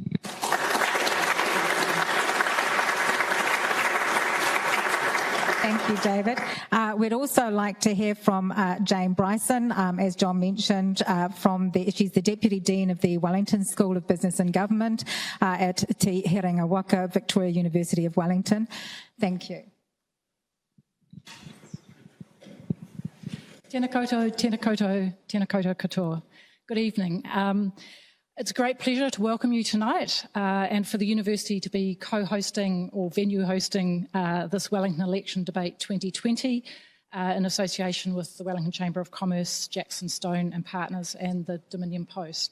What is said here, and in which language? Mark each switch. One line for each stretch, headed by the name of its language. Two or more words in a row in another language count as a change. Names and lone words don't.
English: Thank you, David. We'd also like to hear from Jane Bryson, as John mentioned, she's the Deputy Dean of the Wellington School of Business and Government at Te Herenga Waka, Victoria University of Wellington. Thank you.
Māori: Tēnā koutou, tēnā koutou, tēnā koutou katoa.
English: Good evening. It's a great pleasure to welcome you tonight and for the University to be co-hosting or venue hosting this Wellington Election Debate 2020 in association with the Wellington Chamber of Commerce, Jackson Stone and Partners and the Dominion Post.